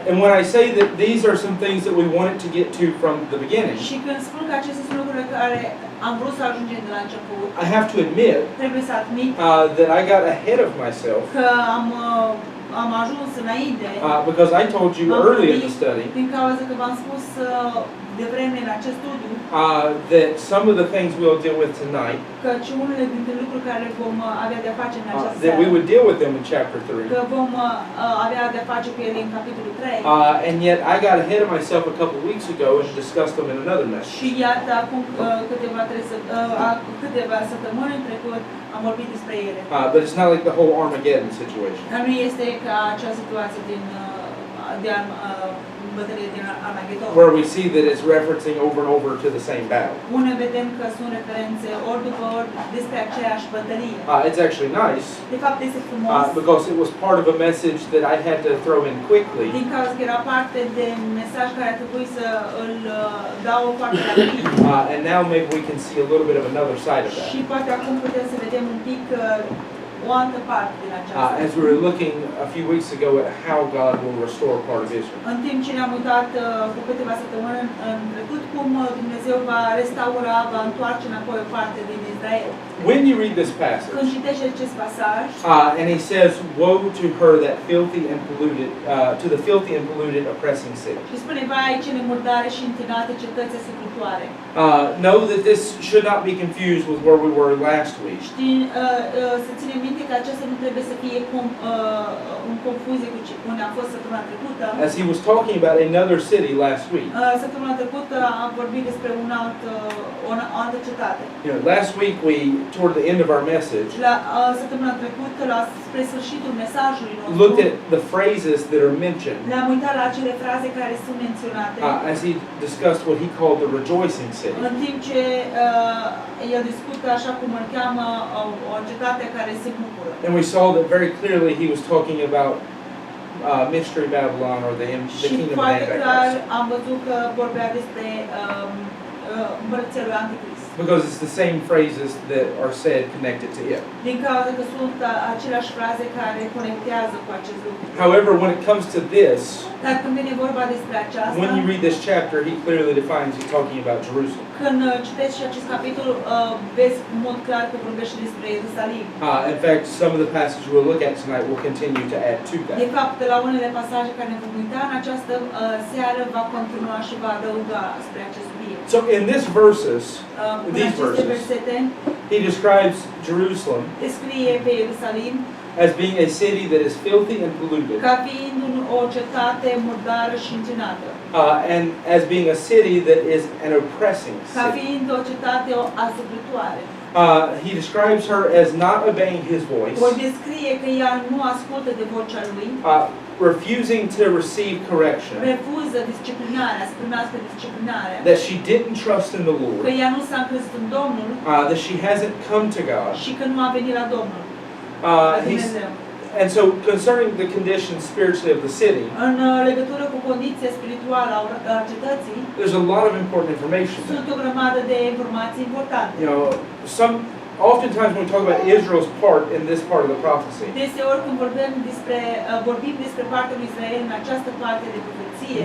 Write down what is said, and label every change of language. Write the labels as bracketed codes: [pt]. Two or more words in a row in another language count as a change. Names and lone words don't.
[en] And when I say that these are some things that we wanted to get to from the beginning, [ro] Și când spun că aceste sunt lucruri care am vrut să ajungem de la început, [en] I have to admit [ro] trebuie să admit [en] that I got ahead of myself [ro] că am ajuns înainte. [en] because I told you early in the study [ro] Din cauza că v-am spus devreme în acest studiu [en] that some of the things we'll deal with tonight, [ro] căci unele dintre lucruri care vom avea de-a face în această [en] that we [ro] seară, [en] would deal with them in chapter 3. [ro] că vom avea de-a face cu ele în capitolul 3. [en] And yet I got ahead of myself a couple of weeks ago and discussed them in another message. [ro] Și iată, acum câteva săptămâni în trecut am vorbit despre ele. [en] But it's not like the whole Armageddon situation. [ro] Dar nu este ca acea situație din bătălie din Armagedon, [en] Where we see that it's referencing over and over to the same battle. [ro] unde vedem că sunt referințe ori după ori despre aceeași bătălie. [en] It's actually nice [ro] De fapt este frumos, [en] because it was part of a message that I had to throw in quickly. [ro] din cauza că era parte de mesaj care a trebuit să îl dau foarte rapid. [en] And now maybe we can see a little bit of another side of that. [ro] Și poate acum putem să vedem un pic o altă parte din aceasta. [en] As we were looking a few weeks ago at how God will restore part of Israel. [ro] În timp ce ne-am uitat cu câteva săptămâni în trecut cum Dumnezeu va restaura, va întoarce înapoi o parte din Israel. [en] When you read this passage, [ro] Când citești acest pasaj, [en] and he says, "Woe to her that filthy and polluted, to the filthy and polluted oppressing city." [ro] și spune, vai, cele murdare și întinate cetăți asuplutoare. [en] Know that this should not be confused with where we were last week. [ro] Să ținem minte aminte că acesta nu trebuie să fie în confuzie cu unde a fost săptămâna trecută. [en] As he was talking about another city last week. [ro] Săptămâna trecută am vorbit despre o altă cetate. [en] You know, last week toward the end of our message, [ro] Săptămâna trecută, spre sfârșitul mesajului nostru, [en] looked at the phrases that are mentioned. [ro] Ne-am uitat la acele fraze care sunt menționate. [en] As he discussed what he called the rejoicing city. [ro] În timp ce el discută așa cum îl cheamă o cetate care se bucură. [en] And we saw that very clearly he was talking about Mystery Babylon or the kingdom of Antichrist. [ro] Am văzut că vorbea despre împărăția lui Antichrist. [en] Because it's the same phrases that are said connected to it. [ro] Din cauza că sunt aceleași fraze care conectează cu acest lucru. [en] However, when it comes to this, [ro] Dar când vine vorba despre aceasta, [en] when you read this chapter, he clearly defines he's talking about Jerusalem. [ro] Când citești și acest capitol, vezi în mod clar că vorbește despre Ierusalim. [en] In fact, some of the passages we'll look at tonight will continue to add to that. [ro] De fapt, la unele pasaje care ne vom uita în această seară va continua și va adăuga spre acest subiect. [en] So in these verses, he describes Jerusalem [ro] descrie pe Ierusalim [en] as being a city that is filthy and polluted, [ro] ca fiind o cetate murdară și întinată, [en] and as being a city that is an oppressing [ro] ca [en] city. [ro] fiind o cetate asupărătoare. [en] He describes her as not obeying his voice, [ro] O descrie că ea nu ascultă de vocea lui, [en] refusing to receive correction, [ro] refuză disciplinarea, să primească disciplinarea, [en] that she didn't trust in the [ro] că [en] Lord, [ro] ea nu s-a încrezut în Domnul [en] that she hasn't come to God. [ro] și că nu a venit la Domnul, la Dumnezeu. [en] And so concerning the condition spiritually of the city, [ro] În legătură cu condiția spirituală a cetății, [en] there's a lot of important information there. [ro] sunt o grămadă de informații importante. [en] You know, oftentimes when we talk about Israel's part in this part of the prophecy, [ro] Deseori când vorbim despre partea lui Israel în această parte de profeție,